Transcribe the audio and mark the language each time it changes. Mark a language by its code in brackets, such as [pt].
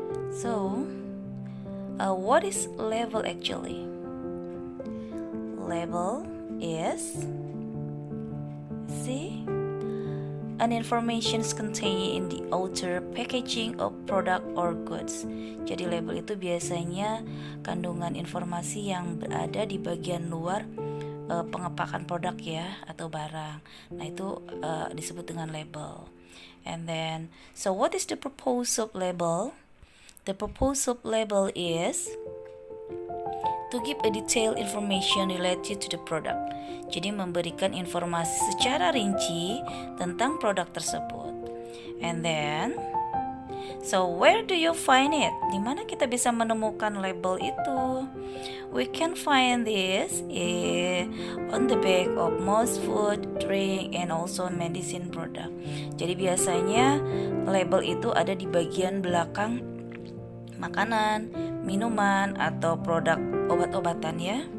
[en] So, what is label actually? Label is an information contained in the outer packaging of product or goods. [id] Jadi label itu biasanya kandungan informasi yang berada di bagian luar pengepakan produk ya atau barang. Nah itu disebut dengan label. [en] And then, so what is the purpose of label? The purpose of label is to give a detailed information related to the product. [id] Jadi memberikan informasi secara rinci tentang produk tersebut. [en] And then, so where do you find it? [id] Di mana kita bisa menemukan label itu? [en] We can find this on the back of most food, drink, and also medicine product. [id] Jadi biasanya label itu ada di bagian belakang makanan, minuman, atau produk obat-obatan ya.